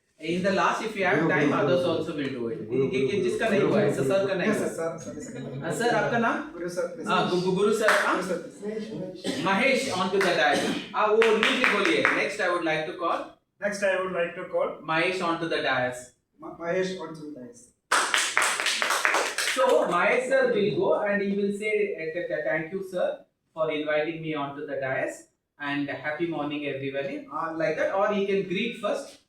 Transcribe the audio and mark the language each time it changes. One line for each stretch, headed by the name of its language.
English: In the last, if you have time, others also will do it.
Hindi: जिसका नहीं हुआ है, सर का नहीं हुआ. सर आपका नाम?
English: Guru sir.
Hindi: Guru sir.
English: Guru sir. Mahesh onto the dial.
Hindi: वो immediately बोलिए.
English: Next, I would like to call. Next, I would like to call Mahesh onto the dais. Mahesh on two dice. So Mahesh sir will go and he will say thank you sir for inviting me onto the dais and happy morning everybody like that, or he can greet first.